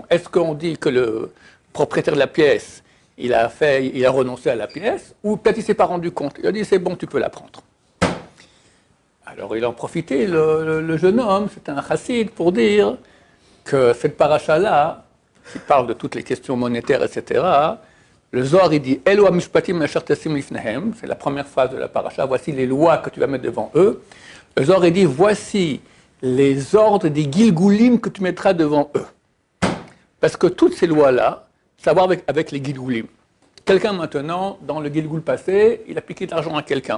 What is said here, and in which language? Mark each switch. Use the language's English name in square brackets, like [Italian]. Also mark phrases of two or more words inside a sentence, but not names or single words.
[French] Est-ce qu'on dit que le propriétaire de la pièce, il a renoncé à la pièce, ou peut-être il ne s'est pas rendu compte? Il a dit, c'est bon, tu peux la prendre. Alors, il a en profité, le jeune homme, c'est un chassid, pour dire que cette paracha-là, qui parle de toutes les questions monétaires, etc., le Zohar, il dit « [Hebrew] אלה המשפטים אשר תשים לפניהם [French] » c'est la première phrase de la paracha, voici les lois que tu vas mettre devant eux. Le Zohar, il dit « Voici les ordres des gilgoulim que tu mettras devant eux. » Parce que toutes ces lois-là, ça va avec les gilgoulim. Quelqu'un maintenant, dans le gilgoul passé, il a piqué de l'argent à quelqu'un.